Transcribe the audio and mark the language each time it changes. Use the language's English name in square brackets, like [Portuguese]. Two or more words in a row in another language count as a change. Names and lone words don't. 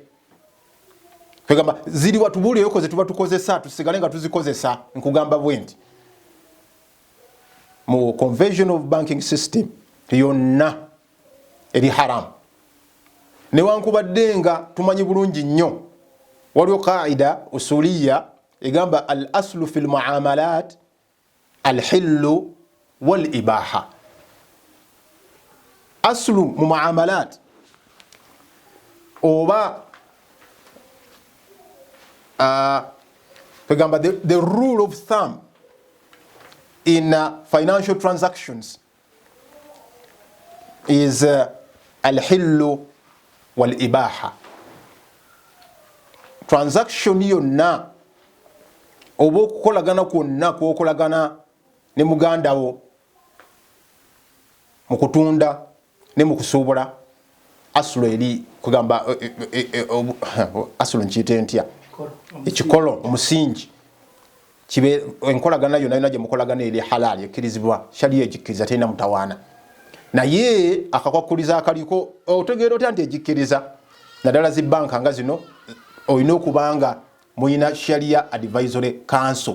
[Ganda] Kagamba ziri watubuli yoko zetuba tukozesa tusigale nga tuzikozesa nkugamba bwenti mu [English] conventional banking system [Ganda] yonna eri haram. Newankubadde nga tumanyi bulungi nnyo waliwo [Arabic] قاعدة أصولية [Ganda] egamba [Arabic] الأصل في المعاملات الحل والإباحة. [Ganda] Aslu mu muamalat oba egamba [English] the rule of thumb in financial transactions is [Arabic] الحل والإباحة. [Ganda] Transaction yonna oba okukolagana kwonna kwokolagana ne muganda wo mu kutunda ne mu kusuubula asulu eri kugamba asulu nkiyite ntya ekikolo omusingi kibe enkolagana yonna yonna gye mukolagana eri halali ekkirizibwa sharia egikkiriza terina mutawaana naye akakwakuliza akaliko otegeera otya nti egikkiriza naddala zi banka nga zino olina okubanga muyina [English] sharia advisory council.